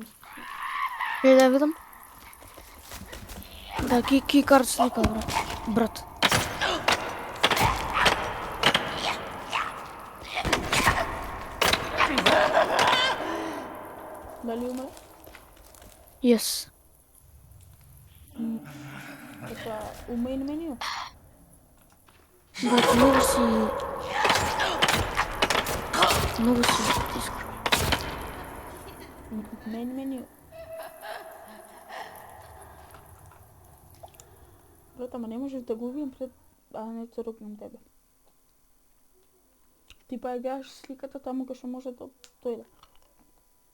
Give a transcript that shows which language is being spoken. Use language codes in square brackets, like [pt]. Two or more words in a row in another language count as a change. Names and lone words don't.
[mk] Да видам. Да, кикар слика, брат. Дали умре? Yes. Епа, у [en] main menu? [mk] Брат, много си искра. [en] Main menu. [mk] Брат, ама не можеш да го убием пред... А не те рокнам тебе. Ти па ја гледаш сликата таму кај што може да дојде.